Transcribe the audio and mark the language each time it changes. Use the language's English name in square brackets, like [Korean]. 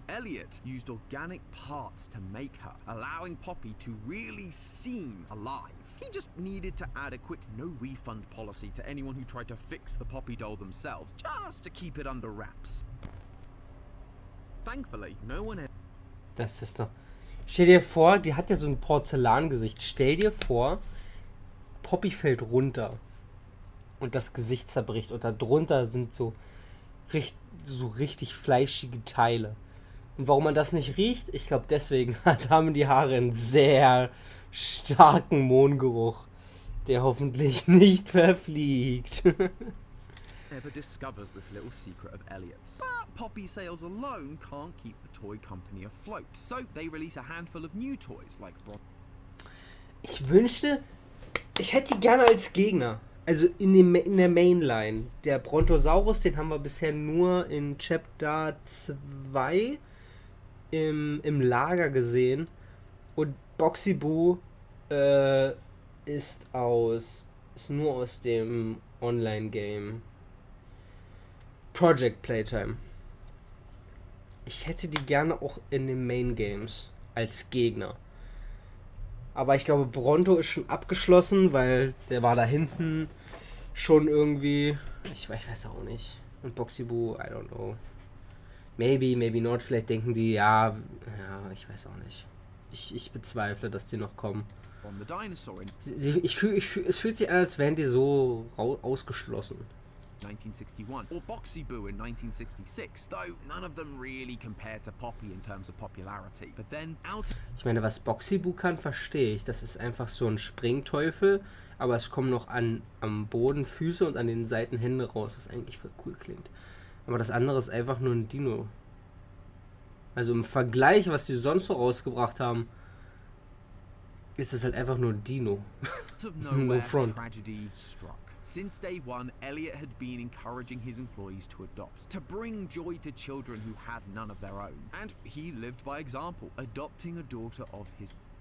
[English] Elliot used organic parts to make her, allowing Poppy to really seem alive. He just needed to add a quick no-refund policy to anyone who tried to fix the Poppy doll themselves, just to keep it under wraps. Thankfully, no one had... [German] Das ist noch... Stell dir vor, die hat ja so ein Porzellangesicht. Stell dir vor, Poppy fällt runter und das Gesicht zerbricht und darunter sind so richtig fleischige Teile. Und warum man das nicht riecht? Ich glaube deswegen haben die Haare einen sehr starken Mohngeruch. der hoffentlich nicht verfliegt. [English] Ever discovers this little secret of Elliot's. But poppy sales alone can't keep the toy company afloat. So they release a handful of new toys like [German] Ich wünschte, ich hätte die gerne als Gegner. Also in der Mainline. Der Brontosaurus, den haben wir bisher nur in Chapter 2 im Lager gesehen. Und Boxy Boo ist nur aus dem Online-Game Project Playtime. Ich hätte die gerne auch in den Main Games als Gegner. Aber ich glaube, Bronto ist schon abgeschlossen, weil der war da hinten schon irgendwie. Ich weiß auch nicht. Und Boxy Boo, [English] I don't know. Maybe not. [German] Vielleicht denken die, ja, ich weiß auch nicht. Ich bezweifle, dass die noch kommen. Es fühlt sich an, als wären die so ausgeschlossen. [English] 1961 or Boxy Boo in 1966, though none of them really compared to Poppy in terms of popularity. But then [German] Ich meine, was Boxy Boo kann, verstehe ich. Das ist einfach so ein Springteufel, aber es kommen noch am Boden Füße und an den Seiten Hände raus, was eigentlich voll cool klingt. Aber das andere ist einfach nur ein Dino. Also im Vergleich, was die sonst so rausgebracht haben, ist es halt einfach nur ein Dino. [English] No front. Tragedy struck. Since day one, Elliot had been encouraging his employees to adopt, to bring joy to children who had none of their own. And he lived by example, adopting a daughter of his.